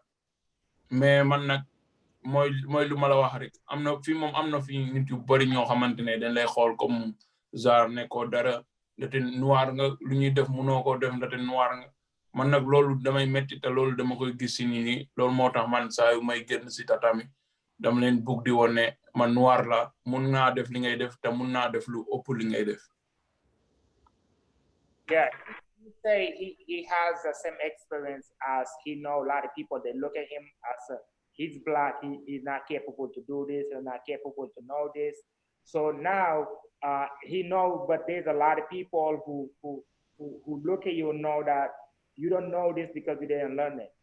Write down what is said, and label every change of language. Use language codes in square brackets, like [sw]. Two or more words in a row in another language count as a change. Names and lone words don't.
[wo] Mais man nag mooy lu ma la wax rek, am na fii nit yu bëri ñoo xamante ne dañ lay xool [fr] comme genre [wo] nekkoo dara, ndate noir nga, lu ñuy def munoo koo def ndate noir nga. Man nag loolu damay metti, te loolu dama koy gis si nii. Loolu moo tax man saa yu may génn si tatami dama leen bugg di woon ne man noir la, mun naa def li ngay def, te mun naa def lu ëpp li ngay def. [en] Yeah, he say he has the same experience, as he know a lot of people, they look at him as he's black, he's not capable to do this, he's not capable to know this. So now he knows, but there's a lot of people who look at you and know that you don't know this because you didn't learn it.